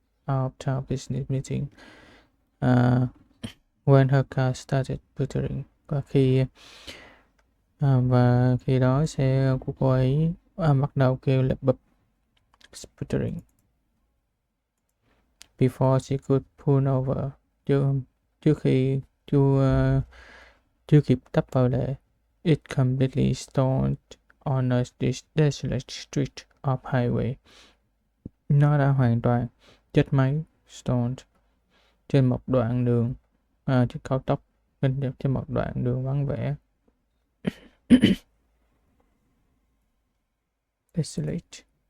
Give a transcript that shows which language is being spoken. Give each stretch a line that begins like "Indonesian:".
English: Out-of-town business meeting. When her car started sputtering.
Vietnamese: Và khi đó xe của cô ấy bắt đầu kêu lắp bắp.
English: Sputtering. Before she could pull over.
Vietnamese: Trước khi chưa kịp tấp vào lề.
English: It completely stalled on a desolate street of highway.
Vietnamese: Nó đã hoàn toàn chết máy, stalled, trên một đoạn đường trên cao tốc, trên một đoạn đường vắng vẻ.
English: Desolate.